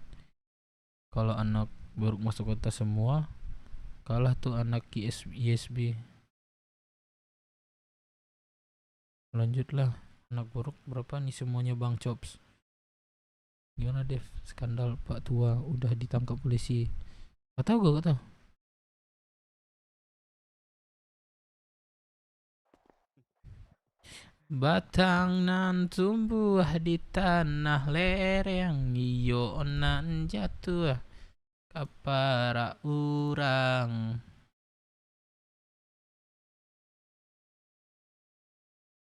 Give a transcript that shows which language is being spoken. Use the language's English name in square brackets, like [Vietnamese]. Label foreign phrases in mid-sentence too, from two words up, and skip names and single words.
[Indonesian] Kalau anak baru masuk kota semua, kalah tuh anak ISB. Lanjutlah, anak buruk berapa nih semuanya Bang Chops? Gimana Dev? Skandal Pak Tua udah ditangkap polisi. Gak tau. [Minangkabau] Batang nan tumbuh di tanah lereng, iyo nan jatuh kapara urang.